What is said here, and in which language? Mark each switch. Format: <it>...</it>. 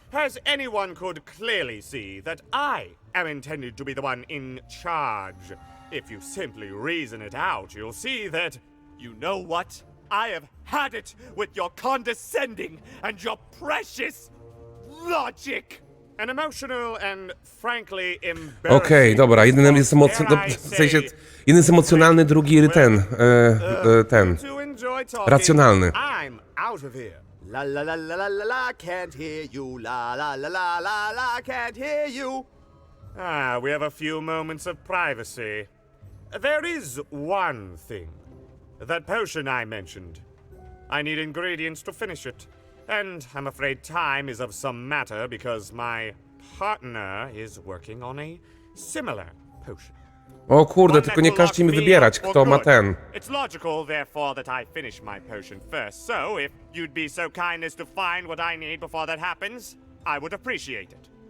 <en>As anyone could clearly see that I am intended to be the one in charge. If you simply reason it out, you'll see that, You know what? I have had it with your condescending and your precious logic. an emotional and frankly embarrassing...</en> <pl>Okej, dobra, jeden jest w sensie, jeden jest emocjonalny, drugi ten.</pl> <en>To enjoy talking,</en> <pl>Racjonalny.</pl> <en>I'm out of here. La la la la la la la, can't hear you. La la la la la la, can't hear you. We have a few moments of privacy. There is one thing. That potion I mentioned. I need ingredients to finish it. And I'm afraid time is of some matter because my partner is working on a similar potion.</en> <pl>O kurde, tylko nie każcie mi wybierać, kto ma ten.</pl> <en>It's logical, therefore, that I finish my potion first. So, if you'd be so kind as to find what I need before that happens, I would appreciate it.</en>